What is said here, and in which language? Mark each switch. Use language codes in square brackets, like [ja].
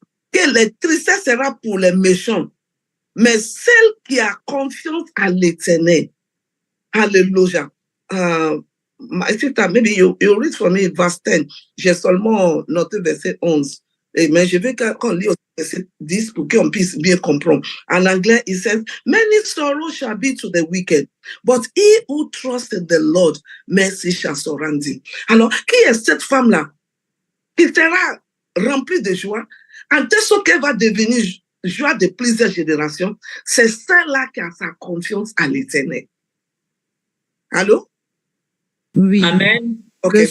[fr] que la tristesse sera pour les méchants, mais celle qui a confiance à l'Éternel, alléluia, [en] maybe you read for me verse 10, [fr] j'ai seulement noté verset 11, mais je veux qu'on lit verset 10 pour qu'on puisse bien comprendre. En anglais, il [en] says, many sorrows shall be to the wicked, but he who trusts in the Lord, mercy shall surround him. [fr] Alors, qui est cette femme-là qui sera remplie de joie, en telle sorte qu'elle va devenir joie de plusieurs générations? C'est celle-là qui a sa confiance à l'Éternel. Allô? Oui. Amen. OK.